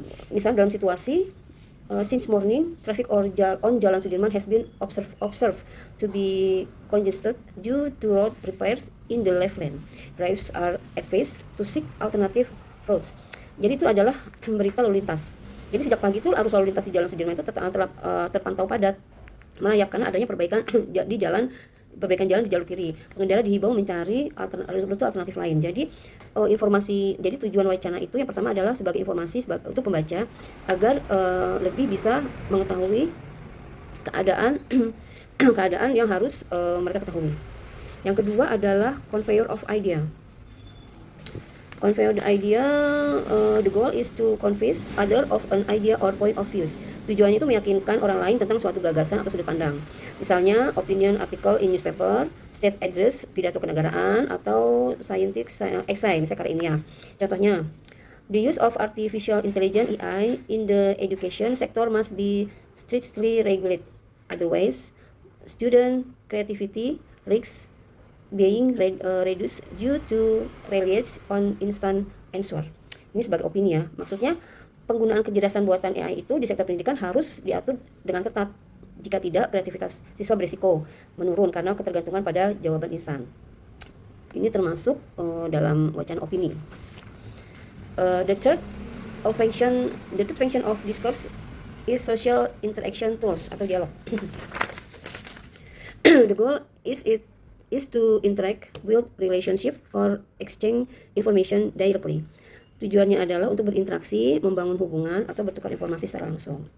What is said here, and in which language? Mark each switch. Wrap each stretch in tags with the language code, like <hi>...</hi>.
<id>Misal dalam situasi</id> <en>since morning, traffic on Jalan Sudirman has been observed to be congested due to road repairs in the left lane. Drivers are advised to seek alternative roads.</en> <id>Jadi itu adalah berita lalu lintas. Jadi sejak pagi itu arus lalu lintas di Jalan Sudirman itu terpantau padat, melayap karena adanya perbaikan jalan di jalur kiri. Pengendara dihimbau mencari rute alternatif lain. Jadi jadi tujuan wacana itu yang pertama adalah sebagai informasi untuk pembaca agar lebih bisa mengetahui keadaan keadaan yang harus mereka ketahui. Yang kedua adalah</id> <en>conveyor of idea. Convey the idea, the goal is to convince other of an idea or point of view.</en> <id>Tujuannya itu meyakinkan orang lain tentang suatu gagasan atau sudut pandang. Misalnya</id> <en>opinion article in newspaper, state address,</en> <id>pidato kenegaraan, atau</id> <en>scientific essay,</en> <id>misalnya karya ilmiah. Contohnya,</id> <en>the use of artificial intelligence (AI) in the education sector must be strictly regulated. Otherwise, student creativity risks being reduced due to reliance on instant answer.</en> <id>Ini sebagai opini ya. Maksudnya penggunaan kecerdasan buatan AI itu di sektor pendidikan harus diatur dengan ketat. Jika tidak, kreativitas siswa berisiko menurun karena ketergantungan pada jawaban instan. Ini termasuk dalam wacana opini.</id> <en>The third function of discourse is social interaction tools</en> <id>atau dialog.</id> <en>The goal is to interact, build relationship, or exchange information directly.</en> <id>Tujuannya adalah untuk berinteraksi, membangun hubungan, atau bertukar informasi secara langsung.</id>